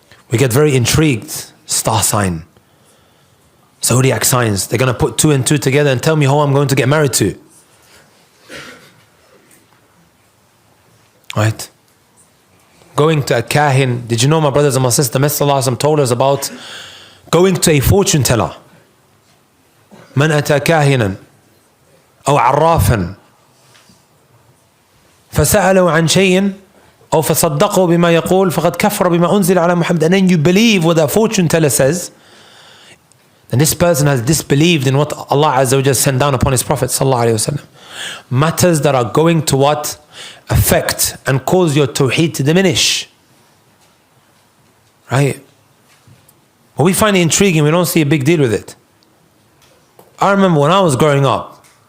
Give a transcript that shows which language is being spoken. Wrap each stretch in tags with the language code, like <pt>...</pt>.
<en>We get very intrigued. Star sign. Zodiac signs. They're going to put 2 and 2 together and tell me who I'm going to get married to. Right? Going to a kahin. Did you know, my brothers and my sisters, the Messenger ﷺ told us about going to a fortune teller.</en> <ar>من أتى كاهنا أو عرافا فسأله عن شيء أو فصدقه بما يقول فقد كفر بما أنزل على محمد.</ar> <en>And then you believe what the fortune teller says, then this person has disbelieved in what Allah Azza wa Jalla sent down upon His Prophet sallallahu alaihi wasallam. Matters that are going to what? Affect and cause your tawheed to diminish. Right? But we find it intriguing, we don't see a big deal with it. I remember when I was growing up,</en>